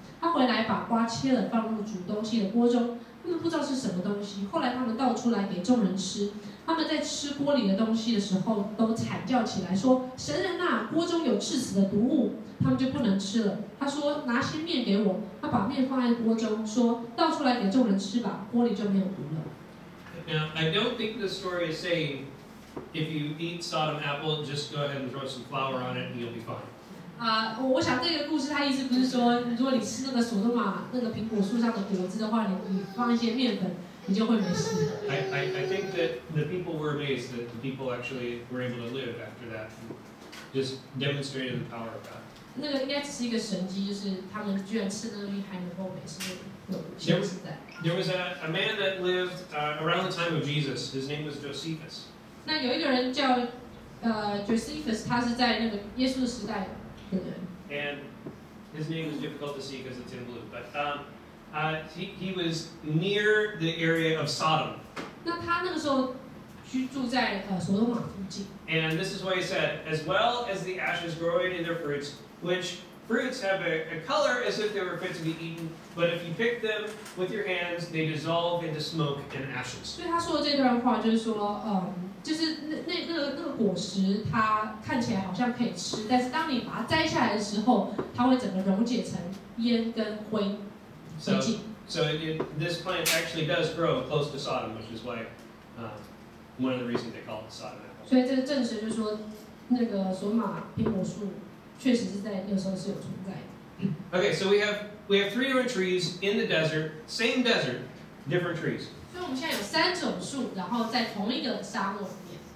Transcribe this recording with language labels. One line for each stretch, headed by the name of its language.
Chinese: 他回来把瓜切了，放入煮东西的锅中。他们不知道是什么东西，后来他们倒出来给众人吃。他们在吃锅里的东西的时候，都惨叫起来说：“神人呐，锅中有致死的毒物！” 他们就不能吃了。他说：“拿些面给我。” 他把面放在锅中，说：“倒出来给众人吃吧，锅里就没有毒了。”
English: Now, I don't think the story is saying if you eat Sodom apple, just go ahead and throw some flour on it and you'll be fine.
Chinese: 我想这个故事它意思不是说，如果你吃那个所罗马那个苹果树上的果子的话，你放一些面粉，你就会没事。
English: I think that the people were amazed that the people actually were able to live after that, just demonstrated the power of God.
Chinese: 那个应该只是一个神迹，就是他们居然吃那个东西还能够没事，有限制在。
English: There was a man that lived around the time of Jesus. His name was Josephus.
Chinese: 那有一个人叫Josephus， 他是在那个耶稣的时代的人。
English: And his name is difficult to see because it's in blue, but he was near the area of Sodom.
Chinese: 那他那个时候居住在所罗马附近。
English: And this is what he said: "As well as the ashes growing in their fruits, which fruits have a color as if they were fit to be eaten, but if you pick them with your hands, they dissolve into smoke and ashes."
Chinese: 所以他说的这段话就是说，就是那个果实，它看起来好像可以吃，但是当你把它摘下来的时候，它会整个溶解成烟跟灰烬。
English: So this plant actually does grow close to Sodom, which is why one of the reasons they call it Sodom apple.
Chinese: 所以这个证实就是说，那个索马苹果树确实是在那个时候是有存在的。
English: Okay, so we have 3 different trees in the desert, same desert, different trees.
Chinese: 所以我们现在有3种树，然后在同一个沙漠里面。